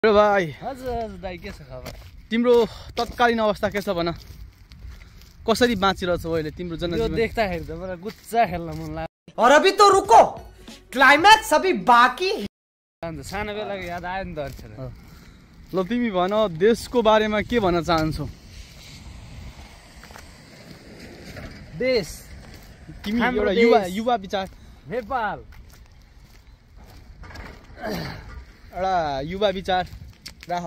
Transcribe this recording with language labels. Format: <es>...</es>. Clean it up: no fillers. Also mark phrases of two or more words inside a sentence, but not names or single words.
<ne>भाइ हजुर दाइ के छ खबर? तिम्रो तत्कालीन अवस्था के छ भन? कसरी बाँचिरहेछौ अहिले तिम्रो जनजीवन? यो देख्दाखेरि त मलाई गुच्चा खेल्न मन लाग्यो।</ne> <hi>और अभी तो रुको, क्लाइमैक्स अभी बाकी है।</hi> <ne>अन्त सानो बेलाको याद आयो नि त अक्षर। ल तिमी भन, देशको बारेमा के भन्न चाहन्छौ? देश तिमी हाम्रो एउटा देश। युवा विचार, नेपाल एउटा युवा विचार राख।</ne>